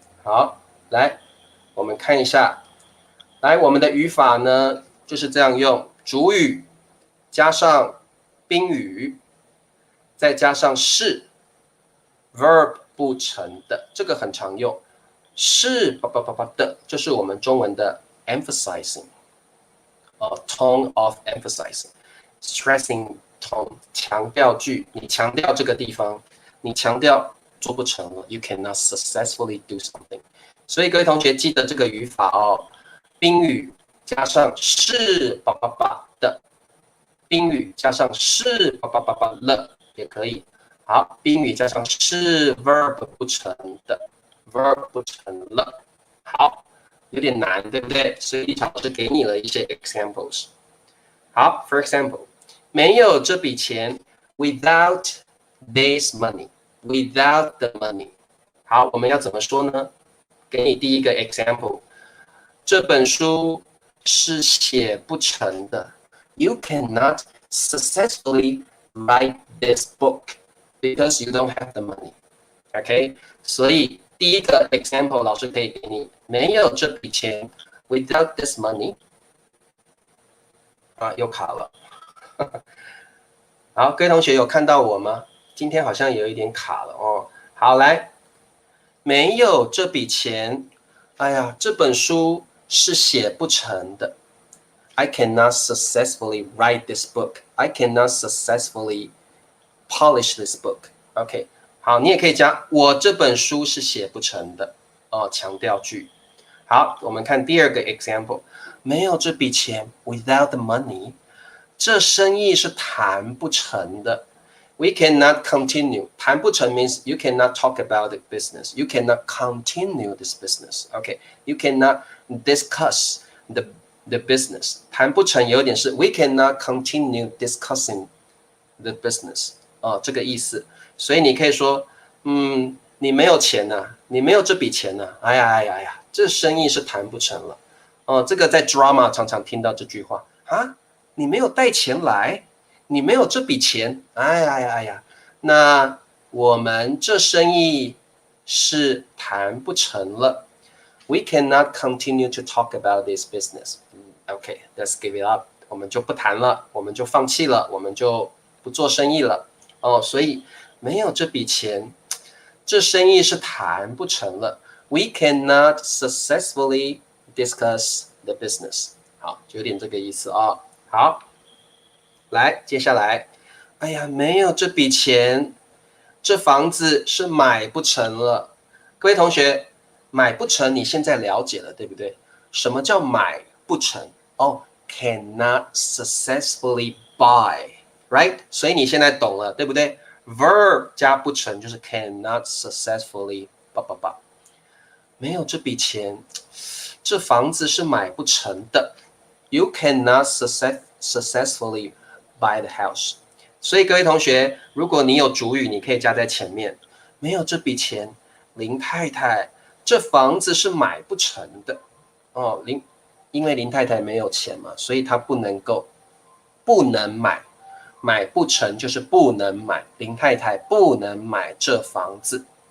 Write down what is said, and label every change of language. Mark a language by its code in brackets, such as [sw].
[zh] 好，来，我们看一下，来，我们的语法呢就是这样用，主语加上宾语，再加上是 verb 不成的，这个很常用。是的，就是我们中文的 emphasizing。 [en] tone of emphasizing, stressing tone [zh] 强调句，你强调这个地方，你强调做不成了 [en] ，you cannot successfully do something。 [zh] 所以各位同学记得这个语法宾语加上是的，宾语加上是了也可以。好，宾语加上是 verb 不成的 ，verb 不成了。好。有点难，对不对？所以立场老师给你了一些 examples。 [en] 好 ，for example， [zh] 没有这笔钱 [en] ，without this money，without the money。 [zh] 好，我们要怎么说呢？给你第一个 example， 这本书是写不成的。 [en] You cannot successfully write this book because you don't have the money。OK， [zh] 所以第一个 example 老师可以给你，没有这笔钱 [en] ，without this money， [zh] 又卡了。好，各位同学有看到我吗？今天好像有一点卡了好，来，没有这笔钱，哎呀，这本书是写不成的。 [en] I cannot successfully write this book. I cannot successfully polish this book. OK。 [zh] 好，你也可以加我这本书是写不成的强调句。好，我们看第二个 example， 没有这笔钱 [en] without the money， [zh] 这生意是谈不成的。 [en] We cannot continue， 谈不成 means you cannot talk about the business. You cannot continue this business. OK， you cannot discuss the business. [zh] 谈不成有点是 [en] we cannot continue discussing the business [zh] 这个意思。所以你可以说，你没有钱你没有这笔钱哎呀，这生意是谈不成了。这个在 drama 常常听到这句话你没有带钱来，你没有这笔钱，哎呀，那我们这生意是谈不成了。 [en] We cannot continue to talk about this business. Okay, let's give it up. [zh] 我们就不谈了，我们就放弃了，我们就不做生意了。所以没有这笔钱，这生意是谈不成了。 [en] We cannot successfully discuss the business。 [zh] 好，就有点这个意思好，来，接下来，哎呀，没有这笔钱，这房子是买不成了。各位同学，买不成，你现在了解了，对不对？什么叫买不成？ [en] cannot successfully buy，right？ [zh] 所以你现在懂了，对不对？verb 加不成就是 [en] cannot successfully [zh] 没有这笔钱，这房子是买不成的。 [en] You cannot successfully buy the house。 [zh] 所以各位同学，如果你有主语，你可以加在前面。没有这笔钱，林太太，这房子是买不成的。因为林太太没有钱嘛，所以她不能买。买不成就是不能买，林太太不能买这房子。